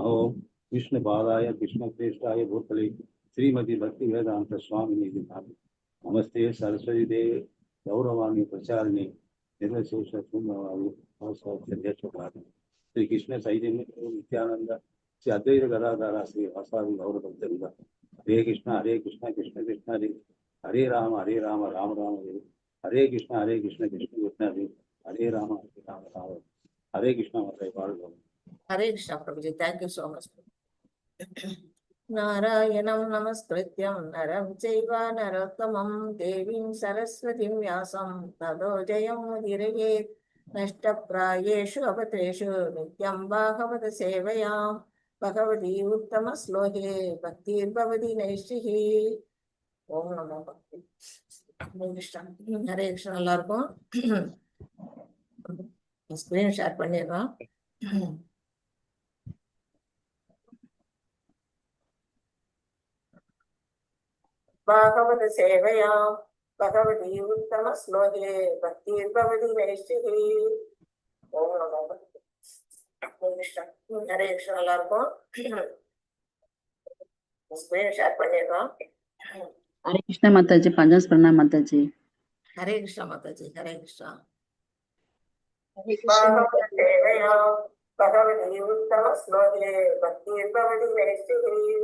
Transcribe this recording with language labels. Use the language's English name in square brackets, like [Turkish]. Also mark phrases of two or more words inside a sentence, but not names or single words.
[Sanskrit] ओम विष्णु पादाय कृष्ण श्रेष्ठाय भूतले श्रीमती भक्ति वेदांत स्वामिनी नमस्ते सरस्वती देवी गौरवाणी प्रचारिणे निर्वशेष श्री कृष्ण चैतन्य नित्यानंद श्री अद्वैत गदाधर श्री वासादि गौर भक्तवृंद. हरे कृष्ण कृष्ण कृष्ण हरे राम राम राम हरे कृष्ण कृष्ण कृष्ण हरे राम राम हरे कृष्ण. हरे कृष्ण प्रभुजी. [English] thank you so much. [Sanskrit] नारायणं नमस्कृत्यं नरं चैव नरोत्तमं देवीं सरस्वतीं व्यासं ततो जयमुदीरयेत्. नष्टप्रायेषु अपत्रेषु नित्यं भागवत सेवया भगवती उत्तमश्लोके भक्तिर्भवति नैष्टिः. ओम नमो भक्ति. हरे कृष्ण. [Tamil] எல்லாருக்கும் [English] screen share [Tamil] பண்ணிடுறோம். [Sanskrit] भागवत सेवया भगवती उत्तम श्लोके भक्तिर्भवति नैष्टिः. ओम नमो भक्ति. [Tamil] ஹரே கிருஷ்ணா எல்லாருக்கும். [English] screen share [Tamil] பண்ணிடுறோம். ஹரே கிருஷ்ணா மாதாஜி, பஞ்சாஸ்பரணா மாதாஜி. ஹரே கிருஷ்ணா மாதாஜி. ஹரே கிருஷ்ணா. ஹரே கிருஷ்ணா மாதாஜி. [Sanskrit] भगवति उत्तम श्लोके भक्ति भवति मेस्त्रि.